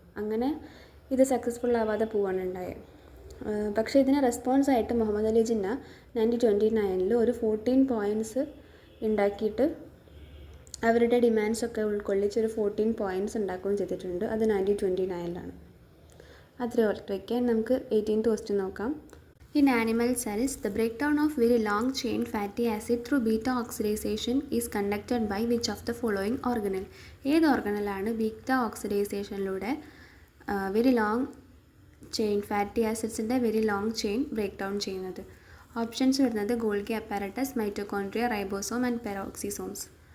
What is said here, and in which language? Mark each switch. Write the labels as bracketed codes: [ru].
[ml] അങ്ങനെ ഇത് സക്സസ്ഫുൾ ആവാതെ പോവാണ് ഉണ്ടായത്. പക്ഷേ ഇതിന് റെസ്പോൺസായിട്ട് മുഹമ്മദ് അലി ജിന്ന 1929 ഒരു 14 പോയിൻറ്റ്സ് ഉണ്ടാക്കിയിട്ട് അവരുടെ ഡിമാൻഡ്സൊക്കെ ഉൾക്കൊള്ളിച്ചൊരു 14 പോയിൻറ്റ്സ് ഉണ്ടാക്കുകയും ചെയ്തിട്ടുണ്ട്. അത് 1929-ലാണ്. അത്രയും ഓർത്ത് വയ്ക്കാൻ. നമുക്ക് 18th ക്വസ്റ്റ്യൻ നോക്കാം. [en] In animal cells, the breakdown of very long chain fatty acid through beta oxidation is conducted by which of the following organelle? [ml] ഏത് ഓർഗനലാണ് beta ഓക്സിഡൈസേഷനിലൂടെ very long chain fatty ആസിഡ്സിൻ്റെ very long chain break down ചെയ്യുന്നത്? Options വരുന്നത് Golgi apparatus, mitochondria, ribosome and പെറോക്സിസോംസ്.